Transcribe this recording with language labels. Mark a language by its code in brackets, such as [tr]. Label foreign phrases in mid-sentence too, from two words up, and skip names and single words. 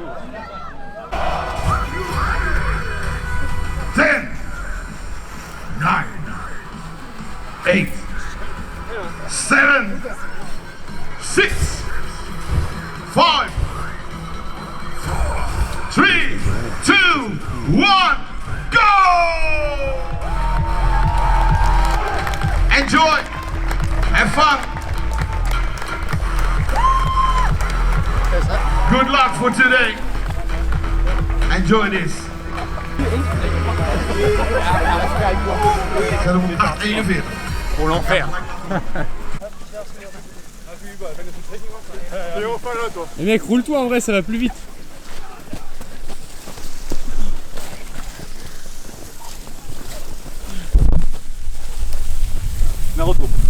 [en] 10, 9, 8, 7, 6, 5, 3, 2, 1, go! Enjoy! Have fun! Good luck for today! Enjoy this! [nl] Zet hem op 8:41. [fr] Pour l'enfer. Mais mec, roule-toi en vrai, ça va plus vite. Naruto.